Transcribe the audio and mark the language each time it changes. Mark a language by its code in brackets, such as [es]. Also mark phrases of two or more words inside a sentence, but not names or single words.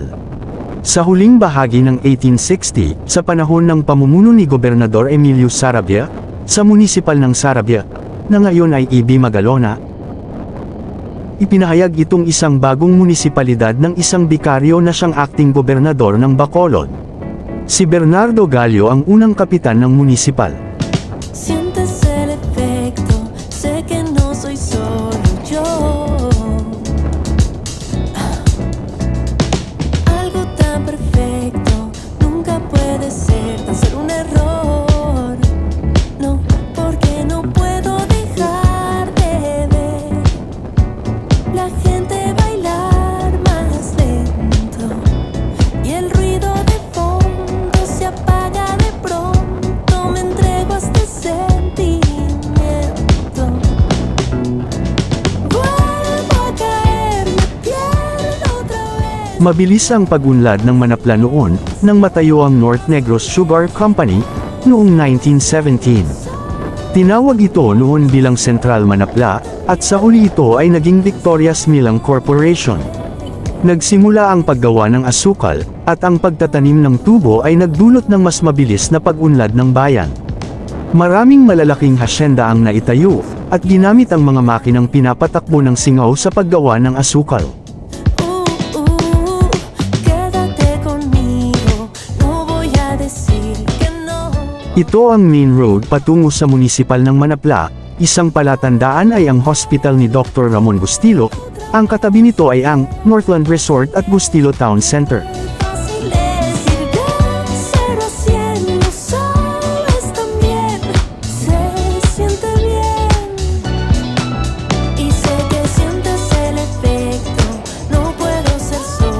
[tl] Sa huling bahagi ng 1860, sa panahon ng pamumuno ni Gobernador Emilio Sarabia, sa munisipal ng Sarabia, na ngayon ay Ibi Magalona, ipinahayag itong isang bagong munisipalidad ng isang bikaryo na siyang acting gobernador ng Bacolod. Si Bernardo Gallo ang unang kapitan ng munisipal. [es] Sientes el efecto, sé que no soy solo yo. Algo tan perfecto nunca puede ser, tan ser un error. No, porque no puedo dejar de ver la gente bailar más lento y el ruido de fondo se apaga de pronto. Me entrego a este sentimiento. Vuelvo a caer, me pierdo otra vez. [tl] Mabilis ang pag-unlad ng Manapla noon, nang matayo ang North Negros Sugar Company, noong 1917. Tinawag ito noon bilang Central Manapla, at sa huli ito ay naging Victoria's Milling Corporation. Nagsimula ang paggawa ng asukal, at ang pagtatanim ng tubo ay nagdulot ng mas mabilis na pag-unlad ng bayan. Maraming malalaking hasyenda ang naitayo, at ginamit ang mga makinang pinapatakbo ng singaw sa paggawa ng asukal. [es] Quédate conmigo, no voy a decir que no. [tl] Ito ang [en] main road [tl] patungo sa munisipal ng Manapla. Isang palatandaan ay ang hospital ni Dr. Ramon Bustillo, ang katabi nito ay ang Northland Resort at Bustillo Town Center. [es] Fácil es ir de 0 a 100, lo sabes también, se siente bien. Y sé que sientes el efecto, no puedo ser